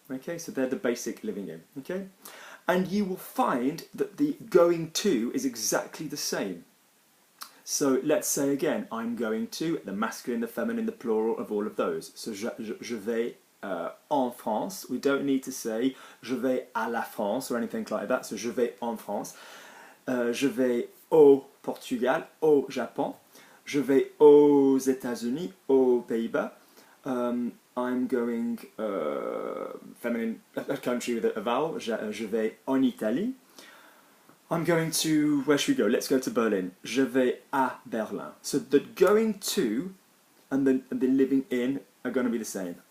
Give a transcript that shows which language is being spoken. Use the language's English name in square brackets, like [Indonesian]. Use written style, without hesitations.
[English] Okay, so they're the basic living in. Okay, and you will find that the going to is exactly the same. So let's say again, I'm going to, the masculine, the feminine, the plural of all of those. So [French] je vais en France. [English] We don't need to say [French] je vais à la France [English] or anything like that. [French] So je vais en France. Je vais au Portugal, au Japon. Je vais aux États-Unis, aux Pays-Bas. [English] I'm going, feminine, a country with a vowel. [French] Je vais en Italie. [English] I'm going to, where should we go? Let's go to Berlin. [French] Je vais à Berlin. [English] So the going to and the living in are going to be the same.